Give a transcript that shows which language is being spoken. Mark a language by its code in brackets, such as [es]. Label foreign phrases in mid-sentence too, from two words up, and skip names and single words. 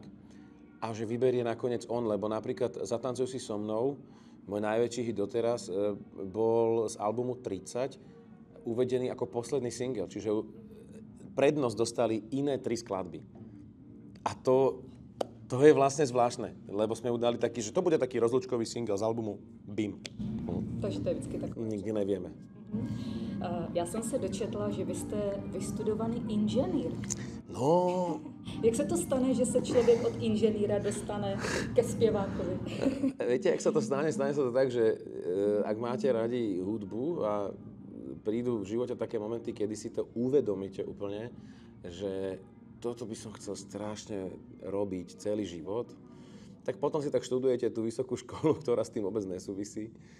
[sk] A že vyberie nakoniec on, lebo napríklad Zatancuj si so mnou, môj najväčší hit doteraz, bol z albumu 30 uvedený ako posledný single, čiže prednosť dostali iné 3 skladby. A to je vlastne zvláštne, lebo sme udali taký, že to bude taký rozlúčkový single z albumu BIM. [cs] Takže to je vždycky takové. [sk] Nikdy nevieme. [cs] Já jsem se dočetla, že vy jste vystudovaný inženýr. No. Jak se to stane, že se člověk od inženýra dostane ke zpěvákovi? [sk] Viete, jak sa to stane? Stane sa to tak, že ak máte radi hudbu a prídu v živote také momenty, kedy si to uvedomíte úplne, že toto by som chcel strašne robiť celý život, tak potom si tak študujete tú vysokú školu, ktorá s tým vôbec nesúvisí.